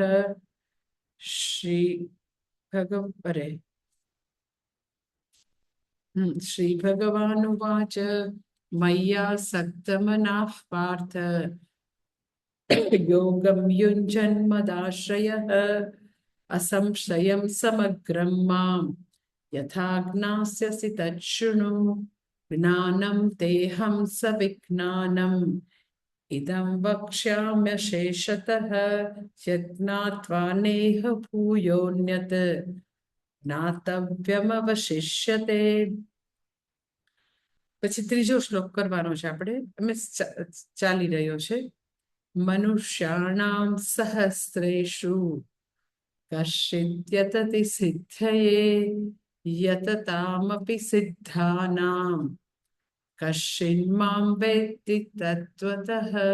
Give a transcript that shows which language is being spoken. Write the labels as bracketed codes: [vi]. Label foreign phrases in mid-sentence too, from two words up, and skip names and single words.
[sa] श्री अरे श्रीभगवानुवाच मय्यासक्तमनः पार्थ योगं युञ्जन्मदाश्रयः असंशयं समग्रं मां यथा ज्ञास्यसि तच्छृणु। ज्ञानं तेऽहं सविज्ञानम् इदं वक्ष्याम्यशेषतः यज्ञात्वा नेह भूयोऽन्यत् જ્ઞાતવ્યમવશિષ્યતે। [gu] પછી ત્રીજો શ્લોક કરવાનો છે આપણે, ચાલી રહ્યો છે। [sa] મનુષ્યાણામ સહસ્રેષુ કશ્ચિદ્યતતિ સિદ્ધયે યતતામપि સિદ્ધાનામ કશ્ચિન મામ વેત્તિ તત્વતઃ।